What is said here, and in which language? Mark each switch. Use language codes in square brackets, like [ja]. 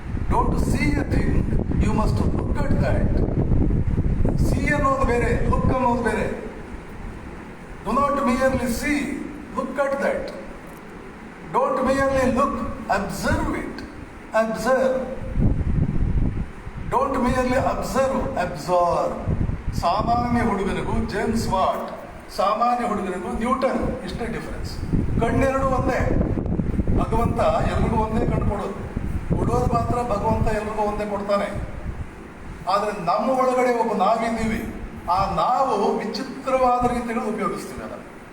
[en] Don't see a thing, you must look at that. [kn] See ಅನ್ನೋದು ಬೇರೆ, look ಅನ್ನೋದು ಬೇರೆ. [en] Do not merely see, look at that. Don't merely look, observe it. Observe. Don't merely observe, absorb. [kn] ಸಾಮಾನ್ಯ ಹುಡುಗನಿಗೂ James what, ಸಾಮಾನ್ಯ ಹುಡುಗನಿಗೂ Newton ಇಷ್ಟೇ difference. ಕಣ್ಣೆರಡು ಒಂದೇ. ಭಗವಂತ ಎಲ್ರಿಗೂ ಒಂದೇ ಕಣ್ಣು ಕೊಡೋದು ಮಾತ್ರ ಭಗವಂತ ಎಲ್ರಿಗೂ ಒಂದೇ ಕೊಡ್ತಾನೆ. ಆದ್ರೆ ನಮ್ಮ ಒಳಗಡೆ ಒಬ್ಬ ನಾವಿದ್ದೀವಿ. ಆ ನಾವು ವಿಚಿತ್ರವಾದ ರೀತಿಗಳು ಉಪಯೋಗಿಸ್ತೀವಿ ಅದನ್ನು.